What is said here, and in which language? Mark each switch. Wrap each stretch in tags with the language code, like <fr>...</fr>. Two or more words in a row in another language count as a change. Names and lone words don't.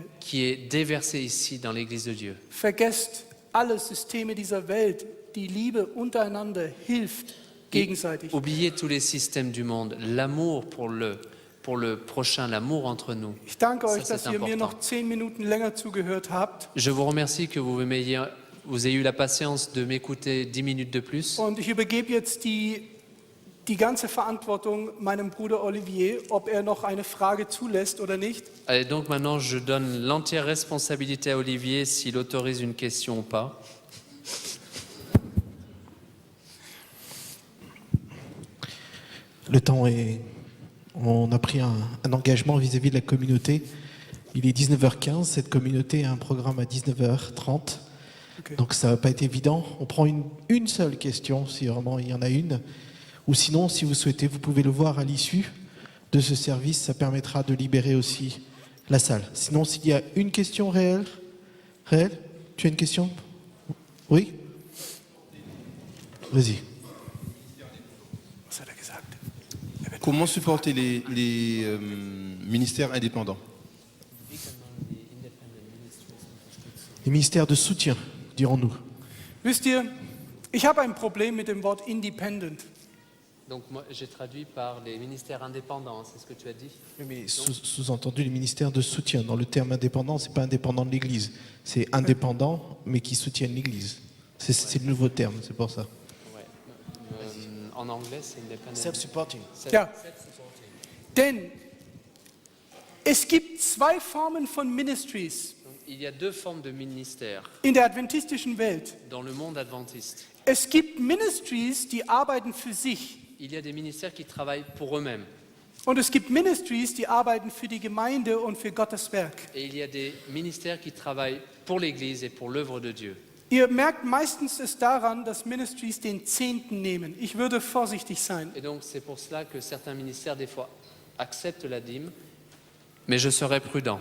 <fr>qui est déversé ici dans l'Église de Dieu.</fr> <de>Vergesst alle Systeme dieser Welt. Die Liebe untereinander hilft gegenseitig.</de> <fr>Oubliez tous les systèmes du monde, l'amour pour le prochain, l'amour entre nous.</fr> <de>Ich danke euch,</de> <fr>Ça,</fr> <de>dass</de> <fr>c'est</fr> <de>ihr mir</de> <fr>important.</fr> <de>noch 10 Minuten länger zugehört habt.</de> <fr>Je vous remercie que vous ayez eu la patience de m'écouter 10 minutes de plus.</fr> <de>Und ich übergebe jetzt die ganze Verantwortung meinem Bruder Olivier, ob er noch eine Frage zulässt oder nicht.</de> <fr>Allez, donc maintenant, je donne l'entière responsabilité à Olivier s'il autorise une question ou pas. Le temps est... On a pris un engagement vis-à-vis de la communauté. Il est 19h15, cette communauté a un programme à 19h30. Okay. Donc ça ne va pas être évident. On prend une seule question, si vraiment il y en a une. Ou sinon, si vous souhaitez, vous pouvez le voir à l'issue de ce service. Ça permettra de libérer aussi la salle. Sinon, s'il y a une question réelle, tu as une question? Oui? Vas-y.</fr> <de>Was hat er gesagt?</de> <fr>Comment supporter les ministères indépendants? Les ministères de soutien, dirons-nous.</fr> <de>Wisst ihr, ich habe ein Problem mit dem Wort independent.</de> <fr>Donc moi, j'ai traduit par les ministères indépendants, c'est ce que tu as dit? Oui, mais sous-entendu, les ministères de soutien. Dans le terme indépendant, c'est pas indépendant de l'Église. C'est indépendant, mais qui soutiennent l'Église. C'est le nouveau terme, c'est pour ça. Ouais. En anglais, c'est independent.</fr> <en>Self-supporting.</en> <de>Ja, denn es gibt zwei Formen von Ministries</de> <fr>Il y a deux formes de ministères</fr> <de>in der adventistischen Welt.</de> <fr>dans le monde adventiste.</fr> <de>Es gibt Ministries, die arbeiten für sich.</de> <fr>Il y a des ministères qui travaillent pour eux-mêmes</fr> <de>Und es gibt Ministries, die arbeiten für die Gemeinde und für Gottes Werk.</de> <fr>et il y a des ministères qui travaillent pour l'Église et pour l'œuvre de Dieu.</fr> <de>Ihr merkt meistens es daran, dass Ministries den Zehnten nehmen. Ich würde vorsichtig sein.</de> <fr>Et donc c'est pour cela que certains ministères des fois acceptent la dîme Mais je serai prudent.</fr>